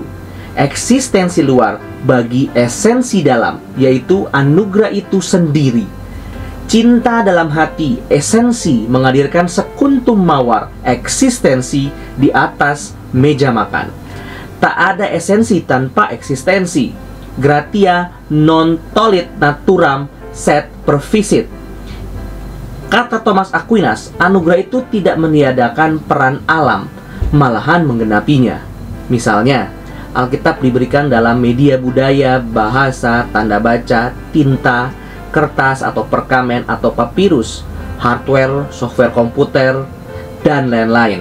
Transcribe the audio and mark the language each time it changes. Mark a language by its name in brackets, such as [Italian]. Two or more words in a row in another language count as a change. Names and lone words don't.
[Indonesian] Eksistensi luar bagi esensi dalam, yaitu anugerah itu sendiri. Cinta dalam hati, esensi menghadirkan sekuntum mawar, eksistensi di atas meja makan. Tak ada esensi tanpa eksistensi. [Latin] Gratia non tollit naturam sed perficit. [Indonesian] Kata Thomas Aquinas, anugerah itu tidak meniadakan peran alam, malahan menggenapinya. Misalnya, Alkitab diberikan dalam media budaya, bahasa, tanda baca, tinta, kertas atau perkamen atau papirus, hardware, software komputer, dan lain-lain.